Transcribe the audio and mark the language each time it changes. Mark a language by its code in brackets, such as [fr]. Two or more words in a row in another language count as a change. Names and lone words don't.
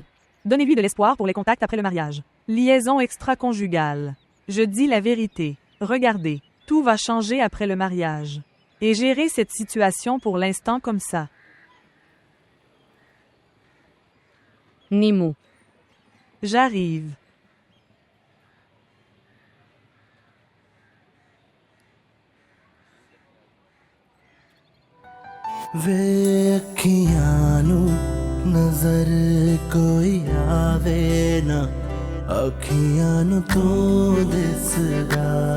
[fr] Donnez-lui de l'espoir pour les contacts après le mariage. Liaison extra-conjugale. Je dis la vérité. Regardez, tout va changer après le mariage. Et gérez cette situation pour l'instant comme ça. Nemo. J'arrive. [pa] ਵੇ ਅੱਖੀਆਂ ਨੂੰ ਨਜ਼ਰ ਕੋਈ ਆਵੇ ਨਾ ਅੱਖੀਆਂ ਨੂੰ ਤੂੰ ਦਿਸਦਾ